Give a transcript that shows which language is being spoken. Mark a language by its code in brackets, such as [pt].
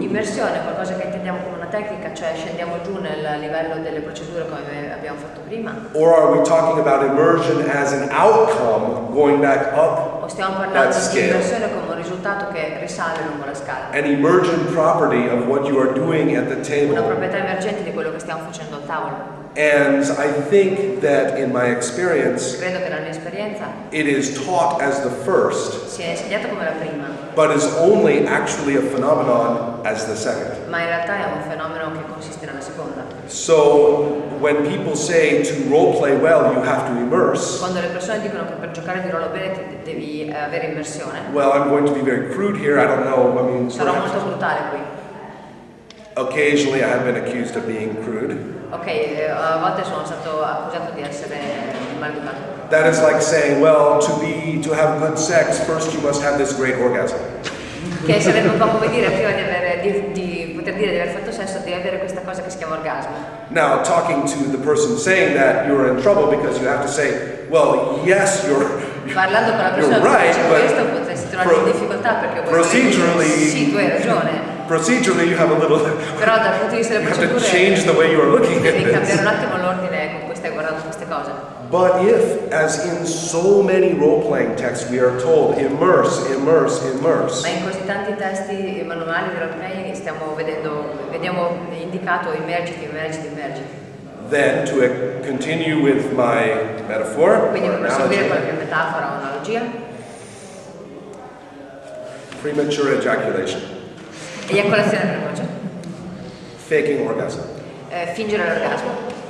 [it] Immersione è qualcosa che intendiamo come una tecnica, cioè scendiamo giù nel livello delle procedure come abbiamo fatto prima. [en] Or are we talking about immersion as an outcome going back up [it] O stiamo parlando [en] that [it] di [en] scale? [it] immersione come un risultato che risale lungo la scala. [en] An emergent property of what you are doing at the [it] Una [en] table. [it] proprietà emergente di quello che stiamo facendo al tavolo. [en] And I think that in my experience, [it] Credo che nella mia esperienza [en] it is taught as the first, [it] sia insegnato come la prima, [en] but is only actually a phenomenon as the second. [it] ma in realtà è un fenomeno che consiste nella seconda. [en] So when people say to role play well, you have to immerse. [it] Quando le persone dicono che per giocare di ruolo bene devi avere immersione, [en] Well, I'm going to be very crude here. I don't know. I mean, [it] sarò [en] perhaps [it] molto brutale qui. [en] occasionally I have been accused of being crude. [it] Ok, a volte sono stato accusato di essere maleducato. [en] That is like saying, well, to have good sex, first you must have this great orgasm. [it] Che sarebbe un po' come dire prima di poter dire di aver fatto sesso devi avere questa cosa che si chiama orgasmo. [en] Now, talking to the person saying that, you're in trouble because you have to say, well, yes, [it] Parlando con la [en] you're [it] persona che [en] right, [it] dice questo potresti trovare in difficoltà perché [en] procedurally, [it] sì, tu hai ragione. [en] Procedurally, you have a little. [it] Però dal punto di vista delle [en] You have to [it] procedure [en] change the way you are looking at [it] devi cambiare [en] this. [it] un attimo l'ordine con cui stai guardando queste cose. [en] But if, as in so many role-playing texts, we are told immerse, immerse, immerse, [it] Ma in così tanti testi manuali di roleplaying vediamo indicato immergiti, immergiti, immergiti. [en] then to continue with my metaphor, [it] Quindi per [en] or [it] proseguire [en] analogy, [it] qualche metafora o analogia, [en] premature ejaculation, [it] eiaculazione precoce, [en] faking orgasm. [it] fingere l'orgasmo.